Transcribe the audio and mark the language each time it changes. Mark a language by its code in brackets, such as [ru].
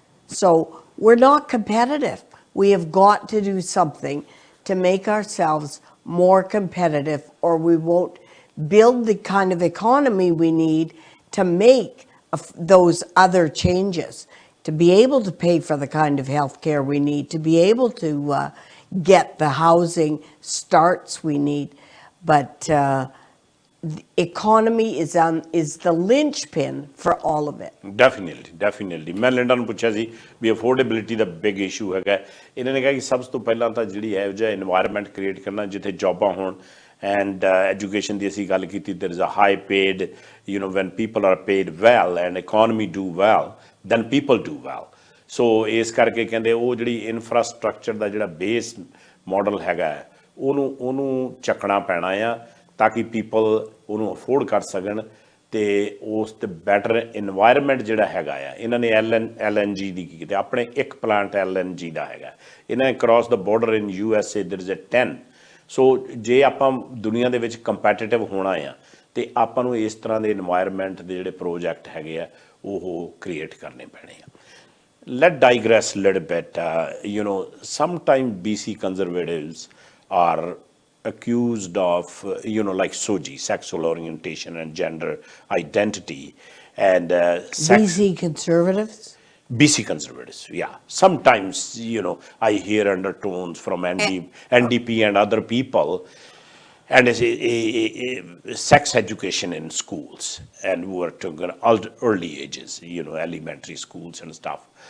[en] So we're not competitive. We have got to do something to make ourselves more competitive or we won't build the kind of economy we need to make those other changes. To be able to pay for the kind of health care we need, to be able to get the housing starts we need. But the economy is the linchpin for all of it. Definitely. [pa] ਮੈਂ Linda ਨੂੰ ਪੁੱਛਿਆ ਸੀ ਵੀ affordability ਦਾ big issue ਹੈਗਾ ਇਹਨਾਂ ਨੇ ਕਿਹਾ ਕਿ ਸਭ ਤੋਂ ਪਹਿਲਾਂ ਤਾਂ ਜਿਹੜੀ ਹੈ ਜਿਹਾ ਇਨਵਾਇਰਨਮੈਂਟ ਕ੍ਰੀਏਟ ਕਰਨਾ ਜਿੱਥੇ ਜੌਬਾਂ ਹੋਣ [en] and education [pa] ਦੀ ਅਸੀਂ ਗੱਲ ਕੀਤੀ [en] there is a high paid when people are paid well and economy do well then people do well so [pa] ਇਸ ਕਰਕੇ ਕਹਿੰਦੇ ਉਹ ਜਿਹੜੀ ਇਨਫਰਾਸਟ੍ਰਕਚਰ ਦਾ ਜਿਹੜਾ ਬੇਸ ਮਾਡਲ ਹੈਗਾ ਉਹਨੂੰ ਚੱਕਣਾ ਪੈਣਾ ਆ ਤਾਂ ਕਿ ਪੀਪਲ ਉਹਨੂੰ ਅਫੋਰਡ ਕਰ ਸਕਣ ਤੇ ਉਸ ਤੇ ਬੈਟਰ ਇਨਵਾਇਰਨਮੈਂਟ ਜਿਹੜਾ ਹੈਗਾ ਆ ਇਹਨਾਂ ਨੇ LNG ਦੀ ਕੀਤੀ ਆਪਣੇ ਇੱਕ ਪਲਾਂਟ LNG ਦਾ ਹੈਗਾ ਇਹਨਾਂ ਨੇ cross ਦਾ border in USA [en] there is a 10 [pa] ਸੋ ਜੇ ਆਪਾਂ ਦੁਨੀਆ ਦੇ ਵਿੱਚ ਕੰਪੈਟੀਟਿਵ ਹੋਣਾ ਆ ਤੇ ਆਪਾਂ ਨੂੰ ਇਸ ਤਰ੍ਹਾਂ ਦੇ এনवायरमेंट ਦੇ ਜਿਹੜੇ ਪ੍ਰੋਜੈਕਟ ਹੈਗੇ ਆ ਉਹ ਕ੍ਰੀਏਟ ਕਰਨੇ ਪੈਣੇ ਆ। [en] Let digress a little bit. Sometimes BC conservatives are accused of, like SOGI, sexual orientation and gender identity, and BC conservatives? BC conservatives, yeah. Sometimes, I hear undertones from NDP and other people, and it's sex education in schools, and we were talking early ages, elementary schools and stuff.